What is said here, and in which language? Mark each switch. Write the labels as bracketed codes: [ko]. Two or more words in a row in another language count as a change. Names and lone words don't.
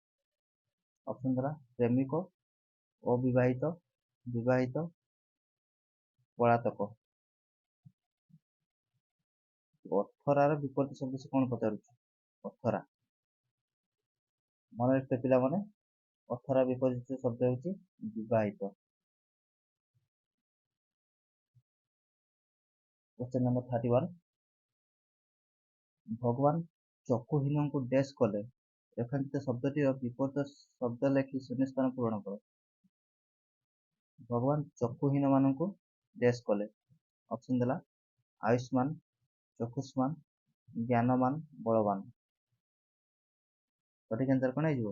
[or] ଅପସନ୍ ଦ୍ୱାରା ପ୍ରେମିକ, ଅବିବାହିତ, ବିବାହିତ, ପଳାତକ। ଅଥରାର ବିପରୀତ ଶବ୍ଦ ସେ କଣ ପଚାରୁଛି? ଅଥରା। ମନେ ରଖିତେ ପିଲାମାନେ, ଅଥରା ବିପରୀତ ଶବ୍ଦ ହେଉଛି ବିବାହିତ। [en] question number [or] 31, ଭଗବାନ ଚକ୍ଷୁହୀନଙ୍କୁ ଡ୍ୟାସ୍ କଲେ। ରେଖାଙ୍କିତ ଶବ୍ଦଟିର ବିପରୀତ ଶବ୍ଦ ଲେଖି ଶୂନ୍ୟସ୍ଥାନ ପୂରଣ କର। ଭଗବାନ ଚକ୍ଷୁହୀନମାନଙ୍କୁ ଡ୍ୟାସ୍ କଲେ। ଅପସନ୍ ଦେଲା ଆୟୁଷ୍ମାନ, ଚକ୍ଷୁଷ୍ମାନ, ଜ୍ଞାନମାନ, ବଳବାନ। ସଠିକ୍ ଆନ୍ସର କ'ଣ ହେଇଯିବ?